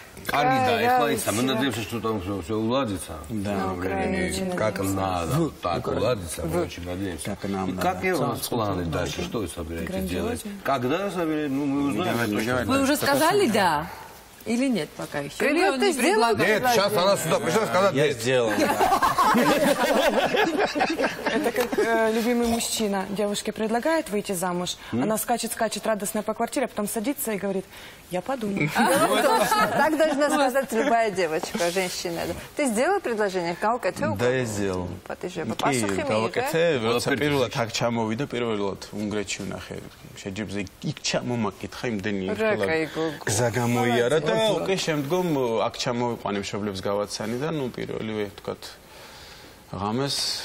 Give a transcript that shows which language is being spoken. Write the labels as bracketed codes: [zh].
[ka] კარგი და ეხლა ის ამონადებს [ru] что там все уладится да как надо так уладится очень надеюсь какие у вас планы дальше что вы собираетесь делать когда собираетесь ну мы узнаем вы уже сказали да или нет пока еще ты сделал нет сейчас она сюда пришла сказать я сделал это как любимый мужчина девушке предлагает выйти замуж она скачет радостная по квартире а потом садится и говорит я подумаю. Так должна сказать любая девочка, женщина. Ты сделал предложение? Да, я сделал. [ka] როცა პირველად აქ ჩამოვიდა, პირველად უნგრეთში ვნახე. შეჯიბზე იქ ჩამომაკითხა იმდენი გზა გამოიარა და უკვე შემდგომ აქ ჩამოვიყვანე მშობლებს გავაცანი და ნუ პირველივე თქვათ ღამეს